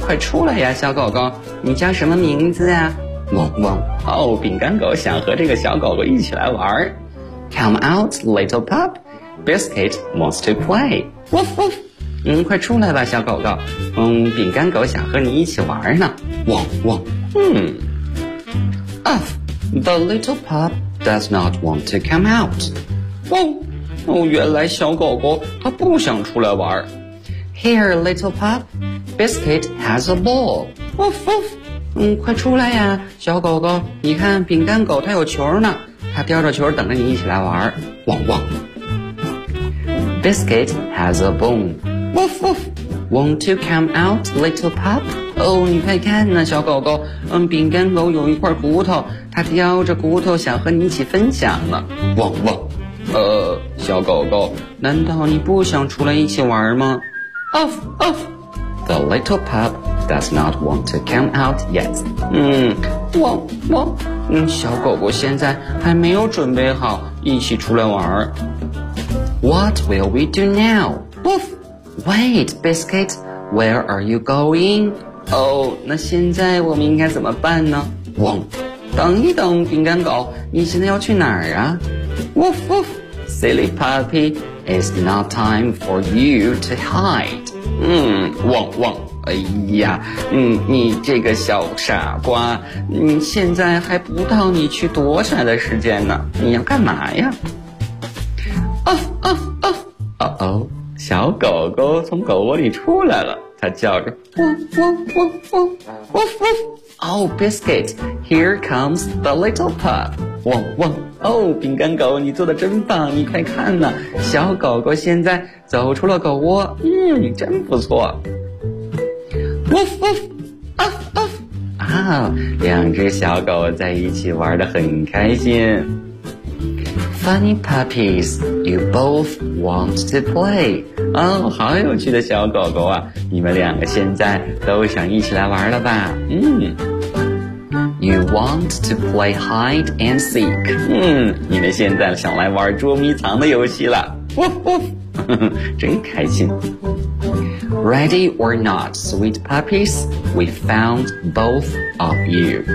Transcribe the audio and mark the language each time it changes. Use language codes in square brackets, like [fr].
[zh] 快出来呀，小狗狗，你叫什么名字啊？汪汪。哦，饼干狗想和这个小狗狗一起来玩。 [en] Come out, little pup. Biscuit wants to play. Woof woof. [zh] 快出来吧，小狗狗。饼干狗想和你一起玩呢。汪汪。 Uff. [en] The little pup does not want to come out. Woof. [zh] 原来小狗狗它不想出来玩。 [en] Here, little pup. Biscuit has a ball. Woof woof. [zh] 快出来呀，小狗狗，你看饼干狗它有球呢，它叼着球等着你一起来玩。汪汪。 [en] Biscuit has a bone. Woof woof. Want to come out, little pup? [zh] 你快看呢，小狗狗，饼干狗有一块骨头，它叼着骨头想和你一起分享呢。汪汪。小狗狗，难道你不想出来一起玩吗？ Off, off. [en] The little pupDoes not want to come out yet. [zh] 汪汪。小狗狗现在还没有准备好一起出来玩。 [en] What will we do now? Woof. Wait, Biscuit. Where are you going? [zh] 那现在我们应该怎么办呢？汪。等一等，饼干狗，你现在要去哪儿啊？ [en] Woof woof. Silly puppy, it's not time for you to hide. [zh] 汪汪。哎呀，你这个小傻瓜，你现在还不到你去躲起来的时间呢，你要干嘛呀？ Off, off, off. Uh-oh, 小狗狗从狗窝里出来了，它叫着 [en] woof, woof, woof, woof, woof, woof. Oh, Biscuit, here comes the little pup. Woof, woof. [zh] Oh, 饼干狗，你做得真棒，你快看呢，小狗狗现在走出了狗窝，你真不错。 [en] Woof woof, uff uff. [zh] 两只小狗在一起玩得很开心。 [en] Funny puppies, you both want to play. [zh] 好有趣的小狗狗啊，你们两个现在都想一起来玩了吧？ [en] You want to play hide and seek. [zh] 你们现在想来玩捉迷藏的游戏了。 [en] Woof woof, [zh] 真开心。 [en] Ready or not, sweet puppies, we found both of you.